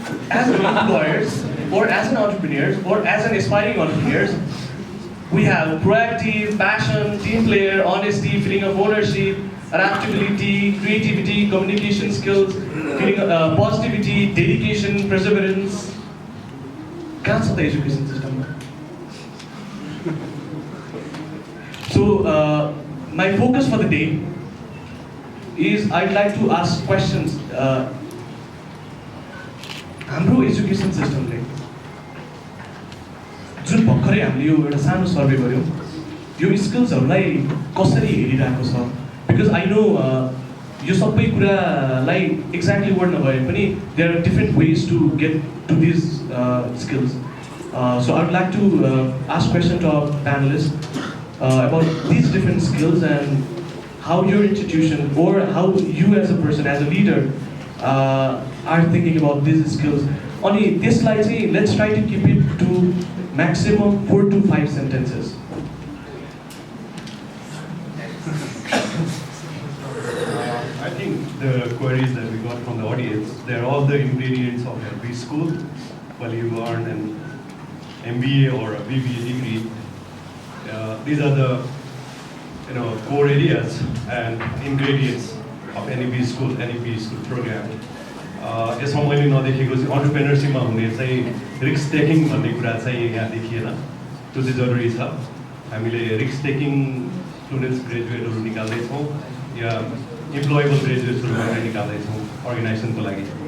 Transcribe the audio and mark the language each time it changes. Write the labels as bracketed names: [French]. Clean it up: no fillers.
[English] As employers, or as an entrepreneur, or as an aspiring entrepreneurs, we have proactive, passion, team player, honesty, feeling of ownership, adaptability, creativity, communication skills, feeling positivity, dedication, perseverance. Can't the education system. So my focus for the day is I'd like to ask questions. [Nepali] हाम्रो education सिस्टमले जुन भर्खरै हामीले यो एउटा सानो survey गर्यौँ यो स्किल्सहरूलाई कसरी हेरिरहेको छ [English] because I know [Nepali] यो सबै कुरालाई एक्ज्याक्टली वर्ड नभए पनि [English] There are different ways to get to this skills so I would like to ask question to our panelist about this different skills and how your institution or how you as a person, as a leader, are thinking about these skills. Only this slide, let's try to keep it to maximum 4 to 5 sentences. I think the queries that we got from the audience, they're all the ingredients of every school. Well, you earn an MBA or a BBA degree. These are the core areas and ingredients of any B school program. [Nepali] यसमा मैले नदेखेको चाहिँ अन्टरप्रेन्योरसिपमा हुने चाहिँ risk taking भन्ने कुरा चाहिँ यहाँ देखिएन त्यो चाहिँ जरुरी छ हामीले रिस्क टेकिङ स्टुडेन्ट्स ग्रेजुएटहरू निकाल्दैछौँ या इम्प्लोएबल ग्रेजुएट्सहरू मात्रै निकाल्दैछौँ अर्गनाइजेसनको लागि